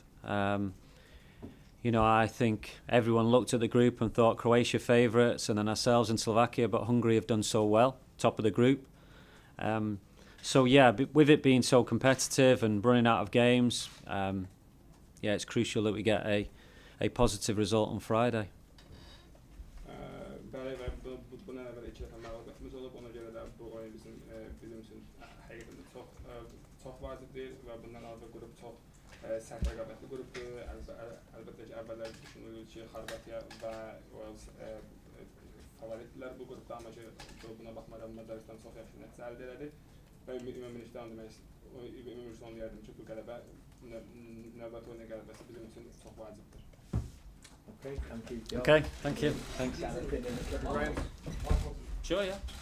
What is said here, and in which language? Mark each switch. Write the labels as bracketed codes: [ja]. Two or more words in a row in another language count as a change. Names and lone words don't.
[en] You know, I think everyone looked at the group and thought Croatia favourites, and then ourselves and Slovakia, but Hungary have done so well, top of the group. So yeah, with it being so competitive and running out of games, yeah, it's crucial that we get a positive result on Friday. [az] Bəli və bundan əvvəl 2 dəfə məğlubiyyətimiz olub, ona görə də bu oyun bizim üçün həqiqətən çox vacibdir və bundan əvvəl qrup çox sərt rəqabətli qrupdur. Əlbəttə ki, əvvəllər düşünülür ki, Xorvatiya və Wales favoritdirlər bu qrupda, amma ki, buna baxmayaraq Macaristan çox yaxşı nəticə əldə elədi və ümumilikdə onu deyərdim ki, bu qələbə, növbəti oyunun qələbəsi bizim üçün çox vacibdir. [en] Okay, thank you. Okay, thank you. Thanks. Sure, yeah.